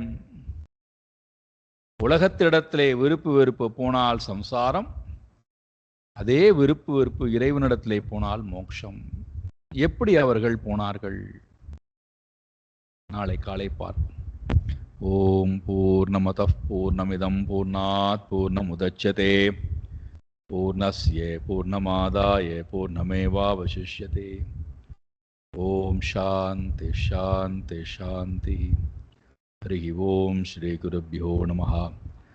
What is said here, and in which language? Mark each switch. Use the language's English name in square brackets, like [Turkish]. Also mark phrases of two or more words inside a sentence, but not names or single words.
[Tamil] உலகத்திடத்திலே விருப்பு வெறுப்பு போனால் சம்சாரம், அதே விருப்பு வெறுப்பு இறைவனிடத்திலே போனால் மோட்சம். எப்படி அவர்கள் போனார்கள்? நாளை காலை பார். [Sanskrit] ஓம் பூர்ணமதః பூர்ணமிதம் பூர்ணாத் பூர்ணமுதச்யதே பூர்ணஸ்ய பூர்ணமாதாய பூர்ணமேவாவசிஷ்யதே. ஓம் சாந்தி சாந்தி சாந்தி. ஹரி ஓம் ஸ்ரீ குருப்யோ நமः.